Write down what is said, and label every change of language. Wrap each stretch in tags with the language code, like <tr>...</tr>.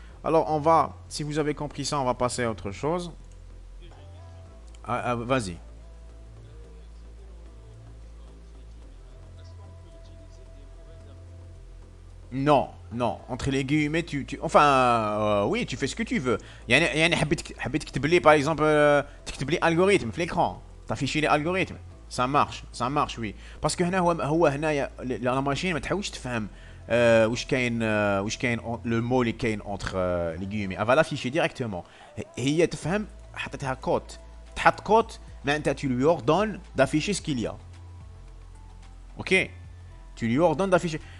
<fr>Alors on va, si vous avez compris ça, on va passer à autre chose. Vas-y. Non, non, entre les guillemets, enfin, oui, tu fais ce que tu veux.</fr> <ar>يعني حبيت تكتب لي</ar> <fr>par exemple</fr> <ar>تكتب لي algorithme في</ar> <fr>l'écran.</fr> <ar>تافيشي لي algorithme.</ar> <fr>Ça marche, oui. Parce que</fr> <ar>هو هنايا</ar> <fr>la machine</fr> <ar>ما تحاولش تفهم واش كاين</ar> <fr>le mot</fr> <ar>اللي كاين</ar> <fr>entre les guillemets. Elle va l'afficher directement.</fr> <ar>هي تفهم حطيتها كوت. تحط كوت معناتها</ar> <fr>tu lui ordonnes d'afficher ce qu'il y a. OK. Tu lui ordonnes d'afficher.</fr>